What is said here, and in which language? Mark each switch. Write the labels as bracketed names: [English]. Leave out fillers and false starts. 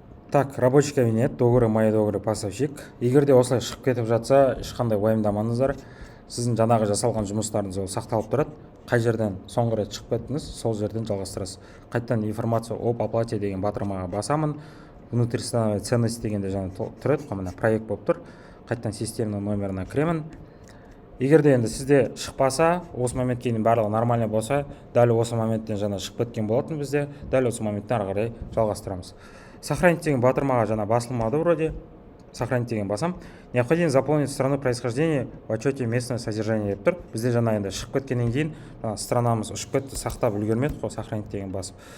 [Russian] Так, рабочий кабинет, договоры, мои договоры, поставщик. [Kazakh] Егер де осылай шығып кетіп жатса, ешқандай уайымдамаңыздар. Сіздің жаңағы жасалған жұмыстарыңыз ол сақталып тұрады. қай жерден соңғы рет шығып кеттіңіз, сол жерден жалғастырасыз. Қайтадан информация об оплате деген батырмаға басамын. Внутрисстановая ценность дегенде жаңа тұрады, мына проект болып тұр. Қайтадан системның номеріне кіремін. Егер де енді сізде шықпаса, осы моментке дейін барлығы нормально болса, дәл осы моменттен жаңа шығып кеткен болатын бізде, дәл осы моменттен ары қарай жалғастырамыз. Сохранить деген батырмаға жаңа басылмады вроде. Сохранить деген басам. [Russian] Необходимо заполнить страну происхождения в отчете местное содержание [Kazakh] деп тұр. Бізде жаңа енді шығып кеткеннен кейін странамыз ұшып кетті, сақтап үлгермедік қой, сохранить деген басып.